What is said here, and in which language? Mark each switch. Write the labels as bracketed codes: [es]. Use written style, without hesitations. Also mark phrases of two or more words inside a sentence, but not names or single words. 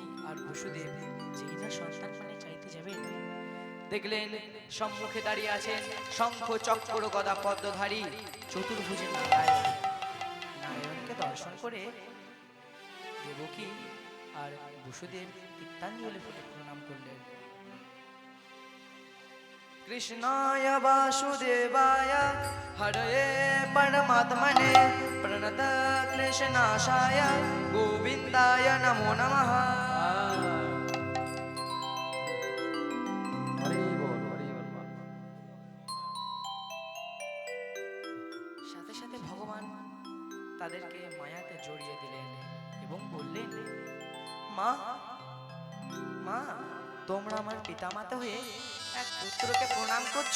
[bn] আর বসুদেব যেই না সন্তান মানে চাইতে যাবেন দেখলেন সম্মুখে দাঁড়িয়ে আছেন শঙ্খ চক্র গদা পদ্মধারী চতুর্ভুজে নারায়ণ নারায়ণকে দর্শন করে দেবকী আর বসুদেব তিক্তাঞ্জলি ফুটে প্রণাম করলেন [sa] कृष्णाय वासुदेवाय हरये परमात्मने प्रणत क्लेशनाशाय गोविन्दाय नमो नमः [bn] হরি বল হরি বল তাদেরকে মায়াতে জড়িয়ে দিলেন এবং বললেন, মা মা, তোমরা আমার পিতামাতা হয়ে এক পুত্রকে প্রণাম করছো।